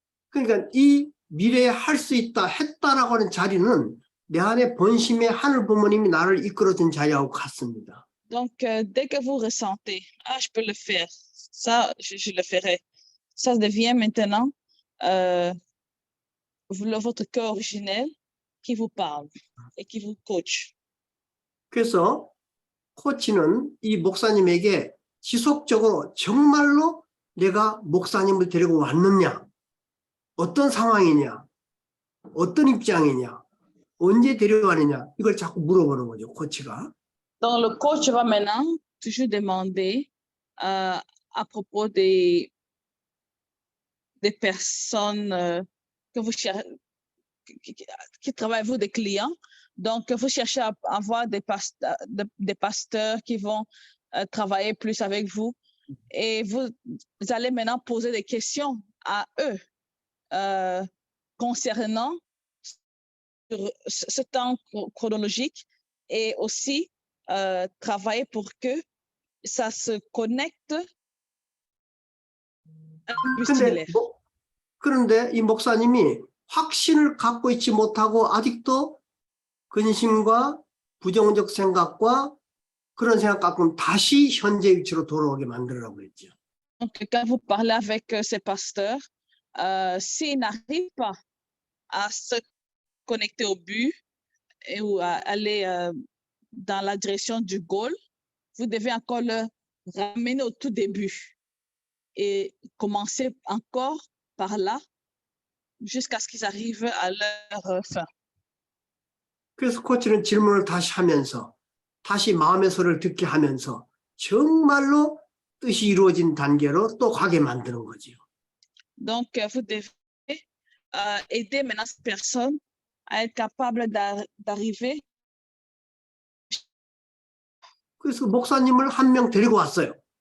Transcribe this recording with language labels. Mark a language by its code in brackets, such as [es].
[ko] 그러니까 이 미래에 할 수 있다, 했다라고 하는 자리는 내 안에 본심의 하늘 부모님이 나를 이끌어준 자리하고 같습니다. [fr] Donc, dès que vous ressentez, je peux le faire, ça, je le ferai, ça devient maintenant votre cœur originel qui vous parle et qui vous coach. [ko] 그래서 코치는 이 목사님에게 지속적으로 정말로 내가 목사님을 데리고 왔느냐, 어떤 상황이냐, 어떤 입장이냐, 언제 데려가느냐 이걸 자꾸 물어보는 거죠, 코치가. [fr] Donc, le coach va maintenant toujours demander à propos des personnes que vous cherchez, qui travaillent avec vous, des clients. Donc, vous cherchez à avoir des pasteurs qui vont travailler plus avec vous. Et vous allez maintenant poser des questions à eux concernant ce temps chronologique et aussi travailler pour que ça se connecte plus similaire. [ko] 그런데 이 목사님이 확신을 갖고 있지 못하고 아직도 근심과 부정적 생각과 그런 생각 갖고는 다시 현재 위치로 돌아오게 만들으라고 했죠. [fr] Donc, quand vous parlez avec ces pasteurs, s'ils n'arrivent pas à se connecter au but ou à aller dans la direction du goal, vous devez encore le ramener au tout début et commencer encore par là jusqu'à ce qu'ils arrivent à leur fin. [ko] 그래서 코치는 질문을 다시 하면서 다시 마음의 소리를 듣게 하면서 정말로 뜻이 이루어진 단계로 또 가게 만드는 거죠. [fr] Donc, vous devez aider maintenant cette personne à être capable d'arriver. [ko] 그래서 목사님을 한 명 데리고 왔어요.